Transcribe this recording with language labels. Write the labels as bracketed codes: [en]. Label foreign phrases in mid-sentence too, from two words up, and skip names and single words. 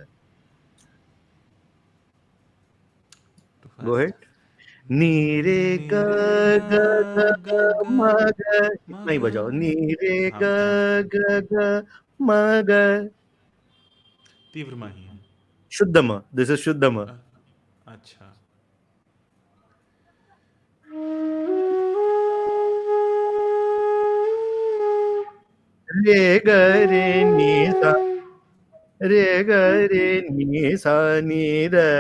[en] Too Go fast. ahead. [hi] नी रे Ni ग re ga ग ग ग ga ga म ग. ma इतना ही ga. बजाओ. नी रे हाँ ग हाँ. ग ग म ग. तीव्र माही है. शुद्ध म. [en] this is [hi] शुद्ध म. अ- अच्छा. रे ग रे नी सा रे ग रे नी सा नी द.